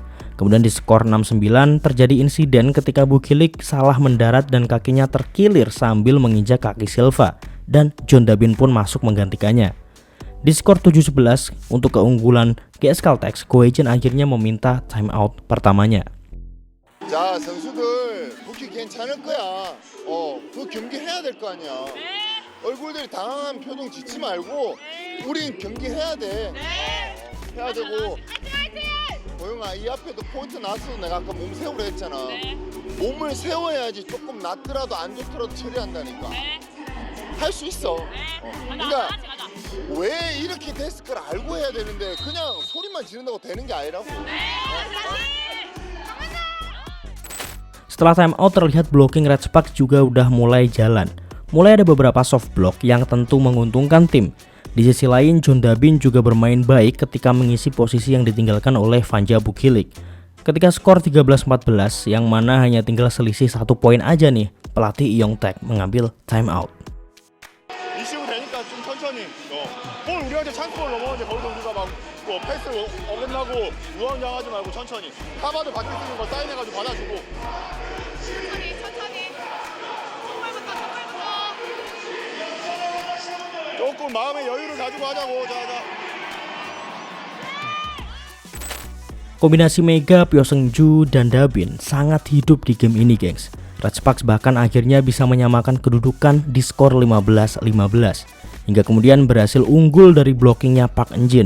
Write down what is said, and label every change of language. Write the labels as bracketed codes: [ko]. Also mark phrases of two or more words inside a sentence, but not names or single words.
[id] Kemudian di skor 6-9 terjadi insiden ketika Bukilik salah mendarat dan kakinya terkilir sambil menginjak kaki Silva, dan John Dabin pun masuk menggantikannya. Di skor 7-11 untuk keunggulan GS Caltex, Goejin akhirnya meminta timeout pertamanya. [ko] 자, 선수들 부키 괜찮을 거야. 그 경기 해야 될 거 아니야. 얼굴들이 당황한 표정 짓지 말고 우린 경기 해야 돼. 해야 되고. 고영아, 이 앞에도 포인트 나왔어도 내가 아까 몸 세우라 했잖아. 몸을 세워야지 조금 낫더라도 안 좋더라도 처리한다니까. 할 수 있어. 그러니까 왜 이렇게 됐을 걸 알고 해야 되는데 그냥 소리만 지른다고 되는 게 아니라고. [id] Setelah timeout terlihat blocking Red Sparks juga udah mulai jalan. Mulai ada beberapa soft block yang tentu menguntungkan tim. Di sisi lain, John Dabin juga bermain baik ketika mengisi posisi yang ditinggalkan oleh Vanja Bukilik. Ketika skor 13-14 yang mana hanya tinggal selisih 1 poin aja nih, pelatih Yongtaek mengambil timeout. [ko] 이시고 되니까 좀 천천히. 볼 우리한테 찬스볼 넘어가지 거기서 우리가 막 패스 어긋나고 우왕좌왕하지 말고 천천히. 카바도 받을 수 있는 거 사인해가지고 받아주고. 천천히. 조금 마음의 여유를 가지고 하자고. 자. [id] Kombinasi Mega, Pyoseungju, dan Dabin sangat hidup di game ini, gengs. Red Sparks bahkan akhirnya bisa menyamakan kedudukan di skor 15-15 hingga kemudian berhasil unggul dari blockingnya Park Eun-jin.